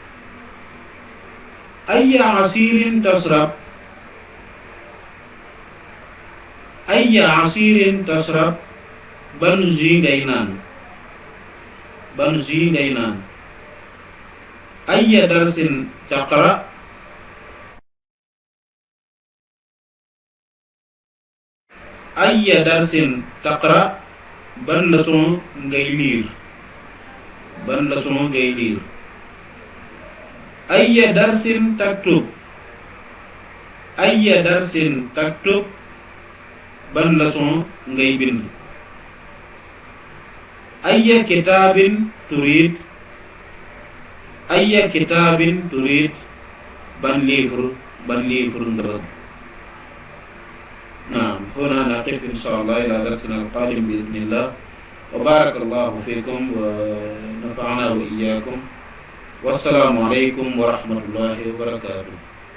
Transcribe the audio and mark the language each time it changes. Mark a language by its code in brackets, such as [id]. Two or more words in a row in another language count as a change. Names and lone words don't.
[ar] أي عصير تشرب [wo] ban jus ngay naan. [ar] أي درس تقرأ [wo] ban leçon ngay lire. [ar] أي درس تكتب [wo] ban leçon ngay bind. [ar] أي كتاب تريد [wo] ban livre nga bëgg. [ar] نعم هنا نقف إن شاء الله إلى درسنا القادم بإذن الله. وبارك الله فيكم ونفعنا وإياكم والسلام عليكم ورحمة الله وبركاته.